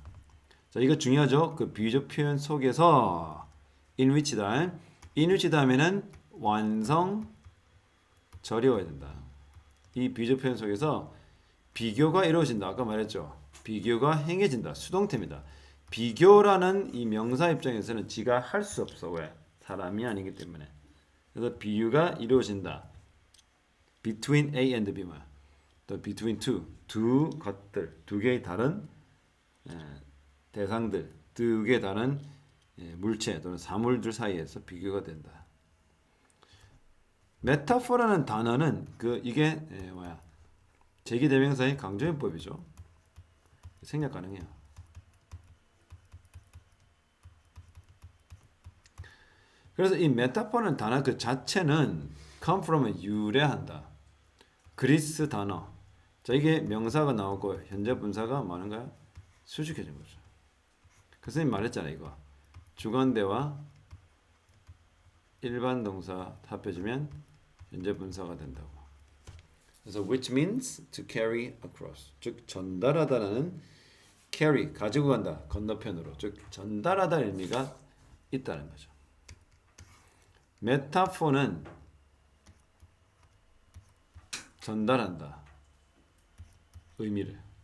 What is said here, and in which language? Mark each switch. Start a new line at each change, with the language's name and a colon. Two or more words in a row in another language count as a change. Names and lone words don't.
Korean: 자, 이거 중요하죠. 그 비유적 표현 속에서
English: in which
Korean: 다음에는 완성 절이 와야 된다. 이 비유적 표현 속에서 비교가 이루어진다. 아까 말했죠. 비교가 행해진다. 수동태입니다. 비교라는 이 명사 입장에서는 지가 할 수 없어. 왜? 사람이 아니기 때문에. 그래서 비유가 이루어진다.
English: between A and B
Korean: 뭐야? 또 between 두 것들, 두 개의 다른 대상들, 두 개의 다른 물체 또는 사물들 사이에서 비교가 된다. 메타포라는 단어는 이게 뭐야? 제기대명사의 강조연법이죠. 생략 가능해요. 그래서 이 메타포는 단어 그 자체는
English: come from
Korean: 은 유래한다. 그리스 단어. 자, 이게 명사가 나오고 현재 분사가 많은가요? 수식해진 거죠. 그 선생님 말했잖아요, 이거. 주관대와 일반 동사 합해지면 현재 분사가 된다고.
English: 그래서 which means to carry across.
Korean: 즉 전달하다라는 carry 가지고 간다. 건너편으로. 즉 전달하다는 의미가 있다는 거죠. 메타포는 전달한다. 의미를.